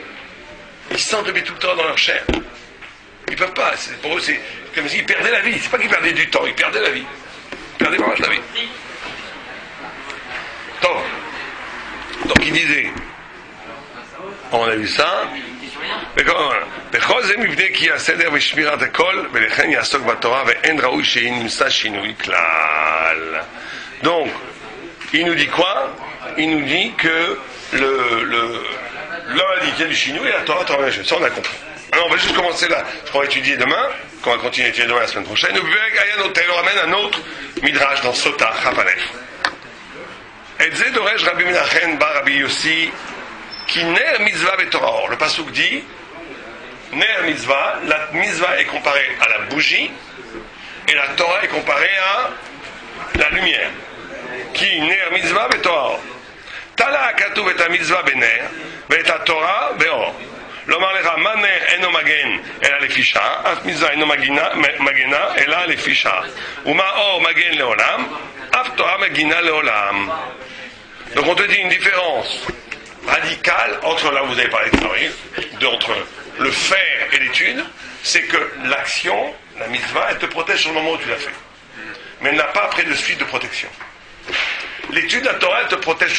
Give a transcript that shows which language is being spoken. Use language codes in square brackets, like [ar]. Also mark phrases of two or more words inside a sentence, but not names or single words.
[fr] Ils se sentent lever tout le temps dans leur chair. Ils ne peuvent pas, pour eux c'est comme s'ils perdaient la vie, c'est pas qu'ils perdaient du temps, ils perdaient la vie. Ils perdaient vraiment la vie. Donc il disait, on a vu ça, [he] בכל זה מבנה כי הסדר ושמירת הכל ולכן יעסוק בתורה ואין ראוי שנמצא שינוי כלל. [fr] Donc il nous dit quoi? Il nous dit que l'homme a dit qu'il y a du chinois et la Torah travaille. Ça on a compris. Alors on va juste commencer là, ce qu'on va étudier demain, qu'on va continuer à étudier demain la semaine prochaine. Nous ramène un autre midrash dans Sota Chapalef. [he] Et זה דורש רבי מנחם בר רבי יוסי כי נר מצווה בתורה. [fr] Or, le pasuk dit [he] נר מצווה, [fr] la mitzvah est comparée à la bougie et la Torah est comparée à la lumière. [he] כי נר מצווה בתורה. תלה הכתוב את מצווה בנר את תורה באור. לומר לך מה נר אינו מגן אלא לפי שעה, אף מצווה אינו מגנה אלא לפי שעה. ומה אור מגן לעולם, אף תורה מגינה לעולם. [fr] Donc on te dit une différence radicale entre, là où vous avez parlé de théorie, entre le faire et l'étude, c'est que l'action, la mitzvah, elle te protège sur le moment où tu l'as fait. Mais elle n'a pas après de suite de protection. L'étude de la Torah, elle te protège toujours.